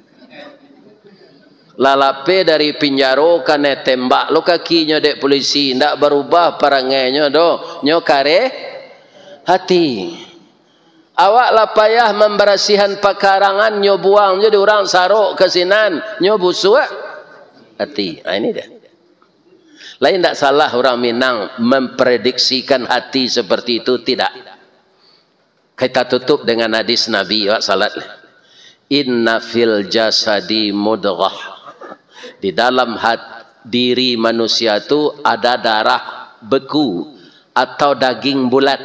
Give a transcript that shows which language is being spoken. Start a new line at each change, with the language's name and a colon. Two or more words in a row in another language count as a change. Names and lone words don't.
Minangkabau: Lalape dari pinjaro kane tembak lo kakinya dek polisi ndak berubah perangai nyo kare hati. Awak lah payah memberasihan pekarangan nyo buang jadi orang sarok kesinan nyo busuk hati.
Indonesian: Ini dia. Lain tak salah orang Minang memprediksikan hati seperti itu, tidak. Kita tutup dengan hadis Nabi wa salat.
Arabic: إن في الجسد مضغة.
Indonesian: Di dalam diri manusia itu ada darah beku atau daging bulat.